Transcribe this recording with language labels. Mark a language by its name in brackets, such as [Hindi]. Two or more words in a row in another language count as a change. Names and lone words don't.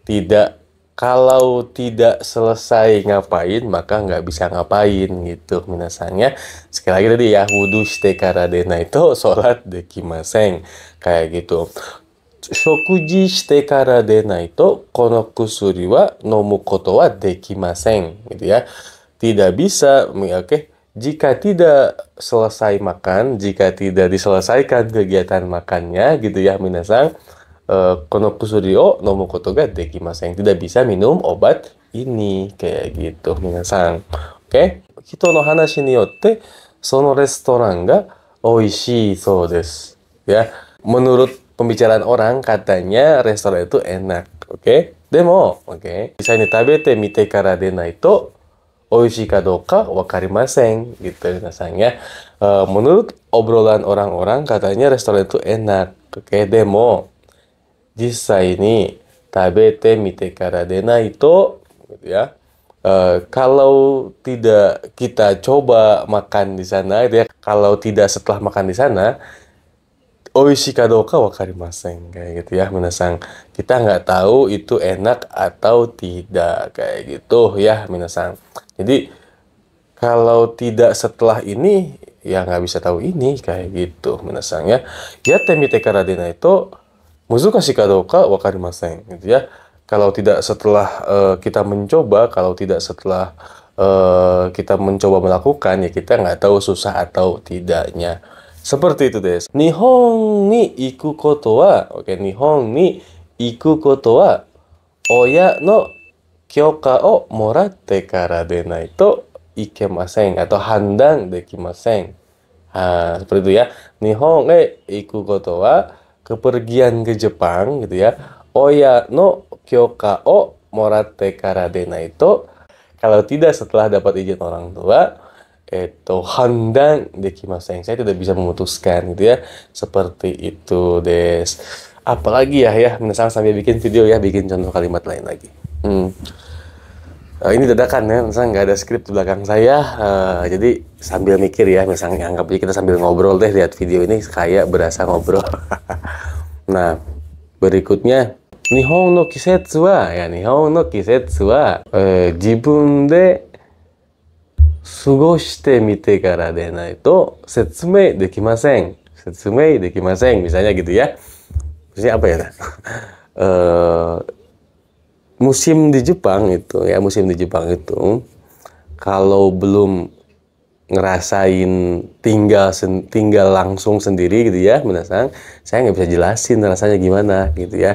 [Indonesian] Kalau tidak selesai ngapain, maka nggak bisa ngapain gitu minasangnya. Sekali lagi tadi ya, [Japanese] ウドゥーしてからでないとサラートできません [Indonesian] kayak gitu. [Japanese] 食事してからでないとこの薬は飲むことはできません [Indonesian] gitu ya. Tidak bisa, oke. Jika tidak selesai makan, jika tidak diselesaikan kegiatan makannya gitu ya minasang, [Japanese] この薬を飲むことができません. [Indonesian] Tidak bisa minum obat ini kayak gitu minasang. Oke. [Japanese] 人の話によってそのレストランがおいしいそうです. [Indonesian] Ya. Menurut pembicaraan orang katanya restoran itu enak, oke? [Japanese] Demo, [Indonesian] oke. Bisa ini [Japanese] 食べてみてからでないとおいしいかどうかわかりません [Indonesian] gitu rasanya. Menurut obrolan orang-orang katanya restoran itu enak, oke? [Japanese] でも実際に食べてみてからでないと [Indonesian] gitu ya. Kalau tidak kita coba makan di sana gitu ya. Kalau tidak setelah makan di sana, [Japanese] おいしいかどうかわかりません [Indonesian] kayak gitu ya minasang. Kita nggak tahu itu enak atau tidak kayak gitu ya minasang. Jadi kalau tidak setelah ini ya nggak bisa tahu ini kayak gitu minasang ya. [Japanese] やってみてからでないと難しいかどうかわかりません [Indonesian] gitu ya. Kalau tidak setelah kita mencoba, kalau tidak setelah kita mencoba melakukan, ya kita nggak tahu susah atau tidaknya. Seperti itu des. [Japanese] 日本に行くことは、oke、日本に行くことは親の許可をもらってからでないといけませんatau判断できません. [Indonesian] Seperti itu ya. [Japanese] 日本行くことは [Indonesian] kepergian ke Jepang gitu ya. [Japanese] 親の許可をもらってからでないと, [Indonesian] kalau tidak setelah dapat izin orang tua, itu [Japanese] 判断できません. [Indonesian] Saya tidak bisa memutuskan gitu ya. Seperti itu des. Apalagi ya, misalnya sambil bikin video ya, bikin contoh kalimat lain lagi. Ini dadakan ya, misalnya nggak ada skrip di belakang saya, jadi sambil mikir ya, misalnya anggap aja kita sambil ngobrol deh, lihat video ini kayak berasa ngobrol. Nah, berikutnya, [Japanese] 日本の季節は、日本の季節は, 自分で過ごしてみてからでないと説明できません. 説明できません, [Indonesian] misalnya gitu ya. Misalnya apa ya? Musim di Jepang itu, kalau belum ngerasain tinggal langsung sendiri gitu ya, minasan, saya nggak bisa jelasin rasanya gimana gitu ya.